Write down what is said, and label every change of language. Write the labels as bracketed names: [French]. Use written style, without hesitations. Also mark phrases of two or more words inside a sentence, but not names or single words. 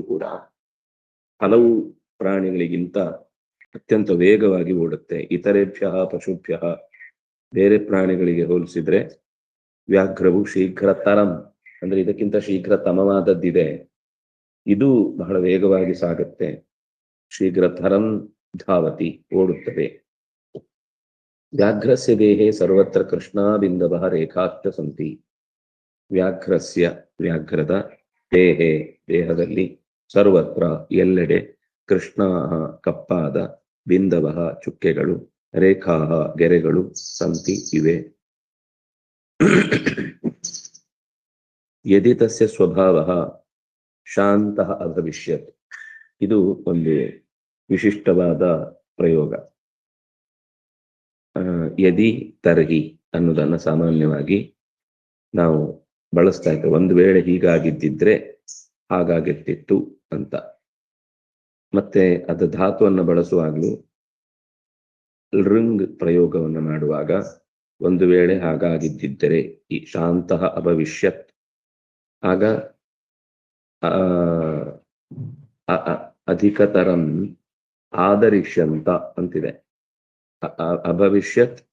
[Kannada] ಕೂಡ ಹಲವು ಪ್ರಾಣಿಗಳಿಗಿಂತ ಅತ್ಯಂತ ವೇಗವಾಗಿ ಓಡುತ್ತೆ [Sanskrit] ಇತರೇಭ್ಯ ಪಶುಭ್ಯ [Kannada] ಬೇರೆ ಪ್ರಾಣಿಗಳಿಗೆ ಹೋಲಿಸಿದ್ರೆ ವ್ಯಾಘ್ರವು ಶೀಘ್ರತರಂ ಅಂದ್ರೆ ಇದಕ್ಕಿಂತ ಶೀಘ್ರತಮವಾದದ್ದಿದೆ ಇದು ಬಹಳ ವೇಗವಾಗಿ ಸಾಗುತ್ತೆ [Sanskrit] ಶೀಘ್ರತರಂ ಧಾವತಿ [Kannada] ಓಡುತ್ತದೆ [Sanskrit] ವ್ಯಾಘ್ರಸ್ಯ ದೇಹೆ ಸರ್ವತ್ರ ಕೃಷ್ಣಾಬಿಂದವಃ ರೇಖಾಶ್ಚ ಸಂತಿ [Kannada] ವ್ಯಾಘ್ರದ ದೇಹದಲ್ಲಿ ಸರ್ವತ್ರ ಎಲ್ಲೆಡೆ ಕೃಷ್ಣಾ ಕಪ್ಪಾದ ಬಿಂದವಃ ಚುಕ್ಕೆಗಳು ರೇಖಾ ಗೆರೆಗಳು ಸಂತಿ ಇವೆ [Sanskrit] ಯದಿ ತಸ್ಯ ಸ್ವಭಾವಃ ಶಾಂತಃ ಅಭವಿಷ್ಯತ್ [Kannada] ಇದು ಒಂದು ವಿಶಿಷ್ಟವಾದ ಪ್ರಯೋಗ [Sanskrit] ಯದಿ ತರ್ಹಿ [Kannada] ಅನ್ನೋದನ್ನ ಸಾಮಾನ್ಯವಾಗಿ ನಾವು ಬಳಸ್ತಾ ಇದ್ದೇವೆ ಒಂದು ವೇಳೆ ಹೀಗಾಗಿದ್ದಿದ್ರೆ ಹಾಗಾಗಿರ್ತಿತ್ತು ಅಂತ ಮತ್ತೆ ಅದು ಧಾತುವನ್ನು ಬಳಸುವಾಗಲೂ ಋಂಗ್ ಪ್ರಯೋಗವನ್ನು ಮಾಡುವಾಗ ಒಂದು ವೇಳೆ ಹಾಗಾಗಿದ್ದಿದ್ದರೆ ಈ [Sanskrit] ಶಾಂತಃ ಅಭವಿಷ್ಯತ್ [Kannada] ಆಗ [Sanskrit] ಅಧಿಕತರಂ ಆದರಿಷ್ಯಂತ [Kannada] ಅಂತಿದೆ ಅಭವಿಷ್ಯತ್